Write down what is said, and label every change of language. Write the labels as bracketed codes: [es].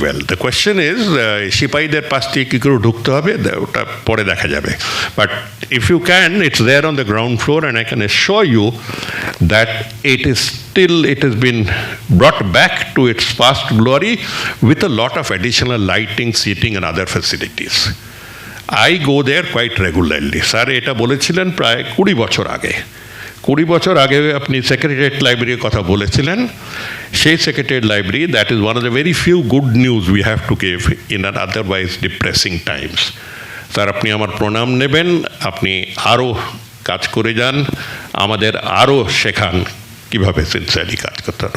[en] The question is, [bn] সিপাহীদের পাশ থেকে কি করে ঢুকতে হবে, ওটা পরে দেখা যাবে. [en] But if you can, it's there on the ground floor, and I can assure you that it has been brought back to its past glory with a lot of additional lighting, seating, and other facilities. I go there quite regularly. [bn] Sir, এটা বলেছিলেন প্রায় 20 বছর আগে। 20 বছর আগে আপনি secretariat লাইব্রেরির কথা বলেছিলেন। সেই secretariat library, [en] that is one of the very few good news we have to give in an otherwise depressing times. [bn] Sir, আপনি আমার প্রণাম নেবেন, আপনি আরও কাজ করে যান, আমাদের আরও শেখান কীভাবে সিনসিয়ারলি কাজ করতে হয়।